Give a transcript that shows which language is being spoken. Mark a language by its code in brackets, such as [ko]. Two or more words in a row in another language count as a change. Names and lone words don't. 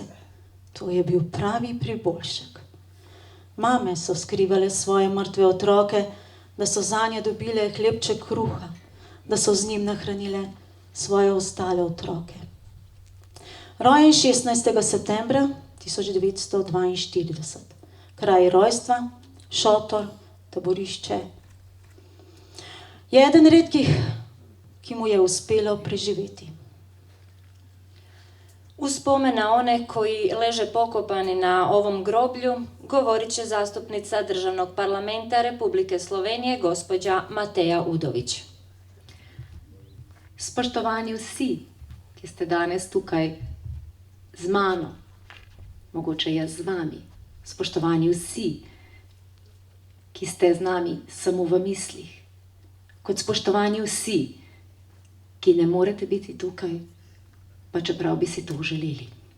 [sl] To je bil pravi priboljšek. Mame so skrivale svoje mrtve otroke, da so zanje dobile hlebček kruha, da so z njim nahranile svoje ostale otroke. Rojen 16. septembra 1942. Kraj rojstva, šotor, taborišče. Je eden redkih, ki mu je uspelo preživeti. [hr] U spomen na one koji leže pokopani na ovom groblju govorit će zastupnica Državnog parlamenta Republike Slovenije, gospođa Mateja Udović. [sl] Spoštovani vsi, ki ste danes tukaj z mano, mogoče jaz z vami. Spoštovani vsi, ki ste z nami samo v mislih. Kot spoštovani vsi, ki ne morete biti tukaj, pa čeprav bi si to želeli.